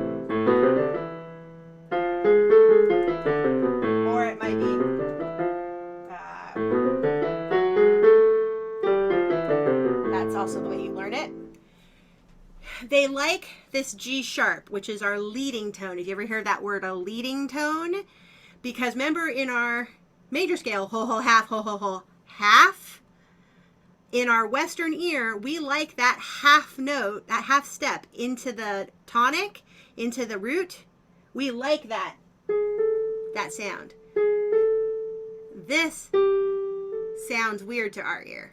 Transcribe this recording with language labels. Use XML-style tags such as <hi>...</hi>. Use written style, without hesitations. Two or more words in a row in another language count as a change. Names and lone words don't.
<en>Or it might be that's also the way you learn it. They like this G sharp, which is our leading tone. Have you ever heard that word, a leading tone? Because remember in our major scale, ho, ho, half, ho, ho, ho, half. In our Western ear, we like that half note, that half step into the tonic, into the root. We like that sound. This sounds weird to our ear.</en>